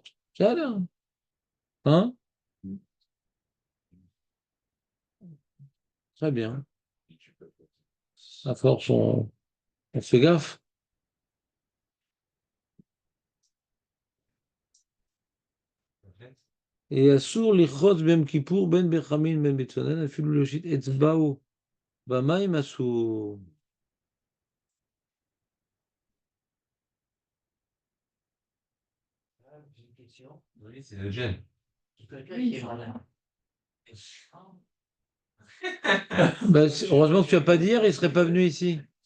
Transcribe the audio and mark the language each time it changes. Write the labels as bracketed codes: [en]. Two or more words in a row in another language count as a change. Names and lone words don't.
[fr] Ça a l'air, hein? Très bien. À force, on fait gaffe. [he] Et אסור לכרות ביום כיפור בין בחמין בין בצונן, אפילו להושיט אצבעו במים אסור. [fr] J'ai une question. Oui, c'est le gène. Quelqu'un qui est malade. Heureusement que tu n'as pas dit hier, il ne serait pas venu ici.